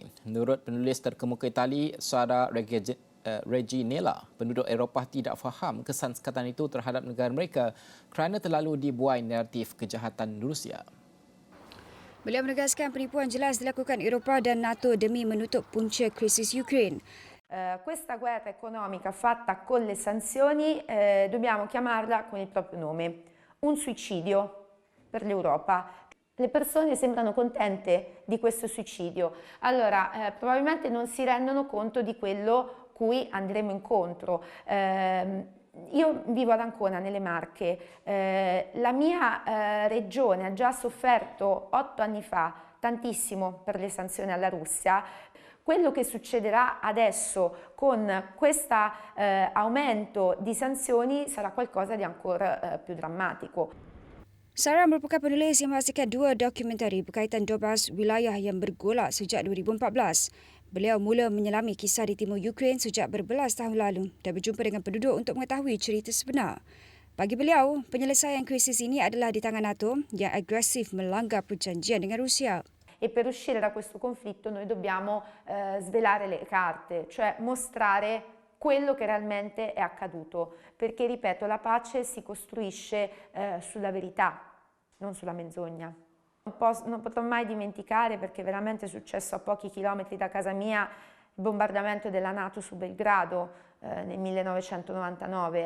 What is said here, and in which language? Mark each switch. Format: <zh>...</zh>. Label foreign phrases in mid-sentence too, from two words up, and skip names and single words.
<ms>Menurut penulis terkemuka Itali, Sara Reginella, penduduk Eropah tidak faham kesan sekatan itu terhadap negara mereka kerana terlalu dibuai naratif kejahatan Rusia. Beliau menegaskan penipuan jelas dilakukan Eropah dan NATO demi menutup punca krisis Ukraine.</ms> <it>Questa guerra economica fatta con le sanzioni dobbiamo chiamarla con il proprio nome, un suicidio per l'Europa. Le persone sembrano contente di questo suicidio, allora probabilmente non si rendono conto di quello cui andremo incontro. Io vivo ad Ancona, nelle Marche, la mia regione ha già sofferto 8 anni fa tantissimo per le sanzioni alla Russia. Quello che succederà adesso con questo aumento di sanzioni sarà qualcosa di ancora più drammatico.</it> <ms>Sarah merupakan penulis yang menghasilkan 2 dokumentari berkaitan 12 wilayah yang bergolak sejak 2014. Beliau mula menyelami kisah di timur Ukraine sejak berbelas tahun lalu dan berjumpa dengan penduduk untuk mengetahui cerita sebenar. Bagi beliau, penyelesaian krisis ini adalah di tangan NATO yang agresif melanggar perjanjian dengan Rusia.</ms> <it>E per uscire da questo conflitto noi dobbiamo svelare le carte, cioè mostrare quello che realmente è accaduto, perché ripeto, la pace si costruisce sulla verità, non sulla menzogna. Non potrò mai dimenticare, perché veramente è successo a pochi chilometri da casa mia, il bombardamento della NATO su Belgrado nel 1999.</it>